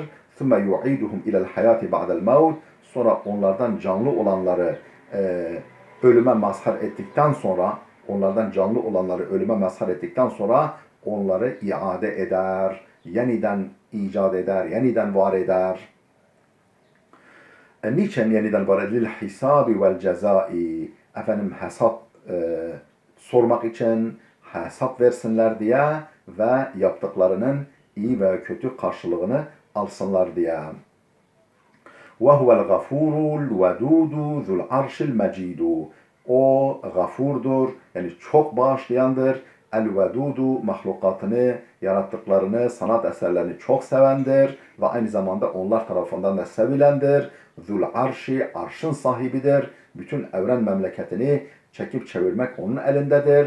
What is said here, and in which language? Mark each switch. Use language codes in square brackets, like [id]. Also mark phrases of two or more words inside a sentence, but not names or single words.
[ar] ثم يعيدهم إلى الحياة بعد الموت. [tr] Sonra onlardan canlı olanları ölüme mazhar ettikten sonra, onlardan canlı olanları ölüme mazhar ettikten sonra onları iade eder, yeniden icat eder, yeniden var eder. Niçin yeniden var eder? [ar] للحساب والجزاء. [tr] Efendim, hesap sormak için, hesap versinler diye ve yaptıklarının iyi ve kötü karşılığını alsınlar diye. [ar] وَهُوَ الْغَفُورُ الْوَدُودُ ذُو الْعَرْشِ الْمَجِيدُ. [tr] O gafurdur, yani çok bağışlayandır. El-vedudu, mahlukatını, yarattıklarını, sanat eserlerini çok sevendir ve aynı zamanda onlar tarafından da sevilendir. [ar] ذو العرش, [tr] arşın sahibidir. Bütün evren memleketini çekip çevirmek onun elindedir.